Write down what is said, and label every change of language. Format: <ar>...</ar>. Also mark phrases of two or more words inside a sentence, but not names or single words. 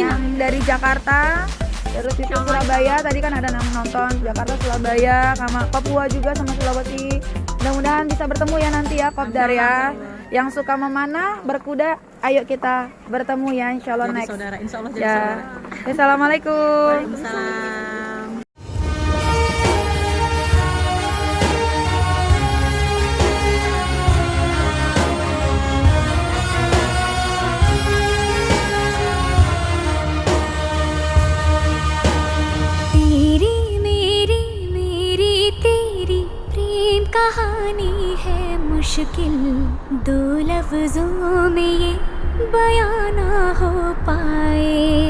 <id>Yang dari Jakarta, terus itu Surabaya. Tadi kan ada yang nonton Jakarta, Surabaya, sama Papua juga, sama Sulawesi. Mudah-mudahan bisa bertemu ya nanti ya, Kopdar ya. Yang suka memanah, berkuda, ayo kita bertemu ya,</id> <ar>إن شاء الله</ar> <id>next. Saudara,</id> <ar>إن شاء الله</ar> <id>jadi Ya. saudara. Assalamualaikum. Waalaikumsalam.</id> <hi>तेरी मेरी मेरी तेरी प्रेम कहानी है मुश्किल, दो लफ्जों में ये बयां ना हो पाए।</hi>